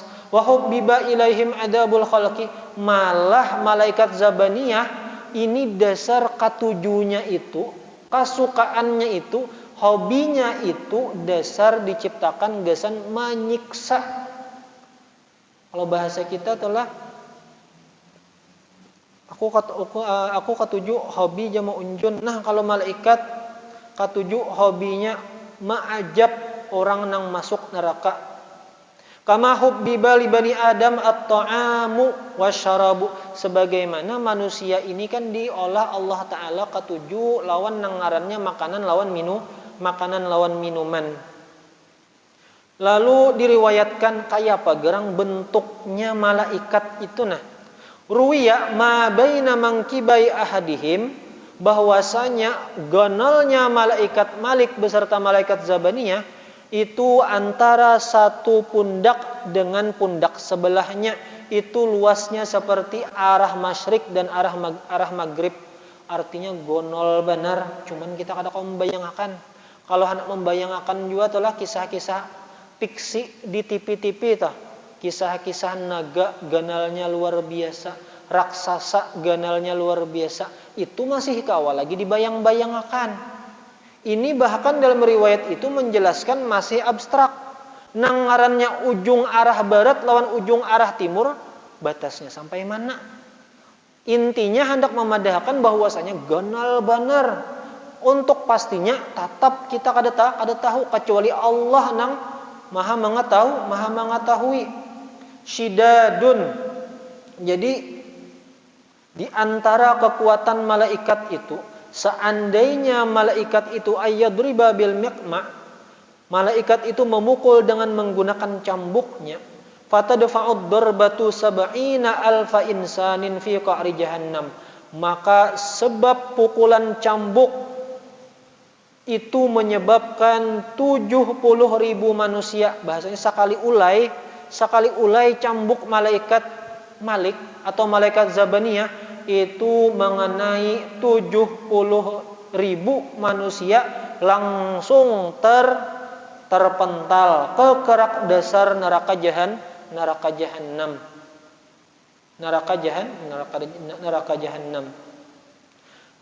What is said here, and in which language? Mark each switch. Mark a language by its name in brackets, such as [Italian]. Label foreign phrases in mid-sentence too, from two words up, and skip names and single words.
[Arabic] وحبب إليهم عذاب الخلق, [Banjar] malah malaikat Zabaniyah ini dasar katujunya itu, kasukaannya itu, hobinya itu dasar diciptakan gasan menyiksa. Kalau bahasa kita telah aku katuju hobi jama unjun. Nah, kalau malaikat katuju hobinya ma'ajab orang nang masuk neraka. [Arabic] كما حبب لبني آدم الطعام والشراب, [Banjar] sebagaimana manusia ini kan diolah Allah Ta'ala katuju lawan nang ngarannya makanan lawan minuman. Lalu diriwayatkan kayak apa gerang bentuknya malaikat itu. Nah, [Arabic] روي ما بين منكبي أحدهم, [Banjar] bahwasanya gonolnya malaikat Malik beserta malaikat Zabaniyah itu antara satu pundak dengan pundak sebelahnya itu luasnya seperti arah masyrik dan arah maghrib. Artinya gonol benar, cuman kita kada kau membayangkan. Kalau hendak membayangkan juga itulah kisah-kisah fiksi di TV tah. Kisah-kisah naga ganalnya luar biasa, raksasa ganalnya luar biasa. Itu masih kawal lagi dibayang-bayangkan. Ini bahkan dalam riwayat itu menjelaskan masih abstrak. Nang ngarannya ujung arah barat lawan ujung arah timur, batasnya sampai mana? Intinya hendak memadahkan bahwasanya ganal benar. Untuk pastinya tetap kita kada tahu kecuali Allah nang maha mengetahui. Syidadun. Jadi di antara kekuatan malaikat itu, seandainya malaikat itu [Arabic] أن يضرب بالمقمع, [Banjar] malaikat itu memukul dengan menggunakan cambuknya, [Arabic] فتدفع الضربة سبعين ألف إنسان في قعر جهنم, [Indonesian] maka sebab pukulan cambuk itu menyebabkan 70.000 manusia. [Banjar] Bahasanya sekali ulai cambuk malaikat Malik atau malaikat Zabaniyah itu mengenai 70.000 manusia langsung terpental ke kerak dasar neraka jahanam.